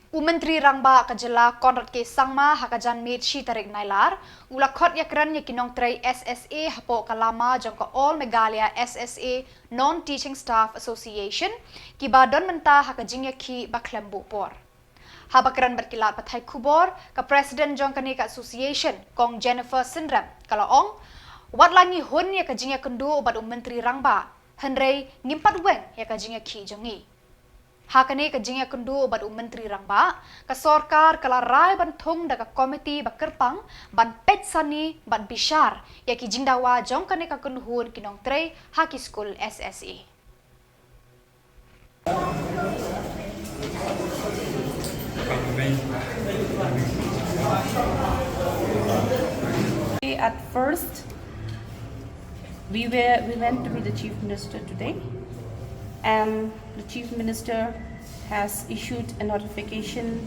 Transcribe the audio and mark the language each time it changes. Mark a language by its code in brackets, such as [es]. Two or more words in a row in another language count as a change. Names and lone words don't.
[kha] Myntri Rangbah ka Jylla Conrad K Sangma haka janmiet shi tarik nailar ula Khot iakren ya Nongtrei Ssa hapoh ka lama jong ka all Meghalaya SSA Non-Teaching Staff Association kiba don mynta haka jingiakhih ba khlem por.Haba kren berkilat pathai Khubor ka President jong ka Association Kong Jenifer Synrem kalaong watla ngi hun ya ka jingiakynduh obat Myntri Rangbah hybrei ngimpat weng ya ka jingiakhih jongi. Hakane ka jingiakynduh obat Myntri Rangbah ka sorkar kala rai ban thong da ka komiti ba kerpang ban Peit sani ban bishar ya ki jingdawa jong kane ka kunhun ki Nongtrei haki school SSA. [en] At first, we went to meet the Chief Minister today, and the Chief Minister has issued a notification